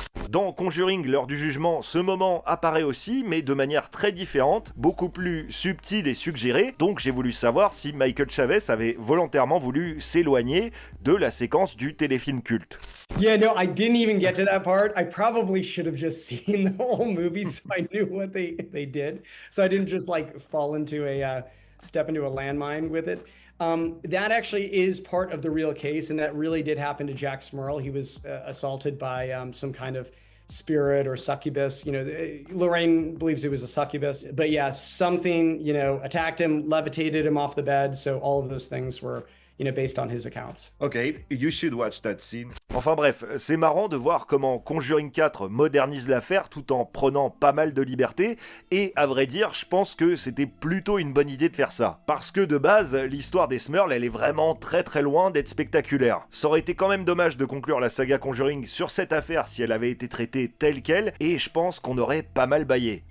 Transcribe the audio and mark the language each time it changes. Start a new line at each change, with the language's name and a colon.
French: Dans Conjuring, l'heure du jugement, ce moment apparaît aussi, mais de manière très différente, beaucoup plus subtile et suggérée, donc j'ai voulu savoir si Michael Chavez avait volontairement voulu s'éloigner de la séquence du téléfilm culte.
English: Yeah, no, I didn't even get to that part. I probably should have just seen the whole movie so I knew what they did. So I didn't just like fall into step into a landmine with it. That actually is part of the real case, and that really did happen to Jack Smurl. He was assaulted by some kind of spirit or succubus. You know, Lorraine believes it was a succubus, but yeah, something, you know, attacked him, levitated him off the bed. So all of those things were, you know, based on his accounts. Okay, you should watch that scene.
French: Enfin bref, c'est marrant de voir comment Conjuring 4 modernise l'affaire tout en prenant pas mal de liberté, et à vrai dire, je pense que c'était plutôt une bonne idée de faire ça. Parce que de base, l'histoire des Smurls, elle est vraiment très très loin d'être spectaculaire. Ça aurait été quand même dommage de conclure la saga Conjuring sur cette affaire si elle avait été traitée telle quelle, et je pense qu'on aurait pas mal bâillé.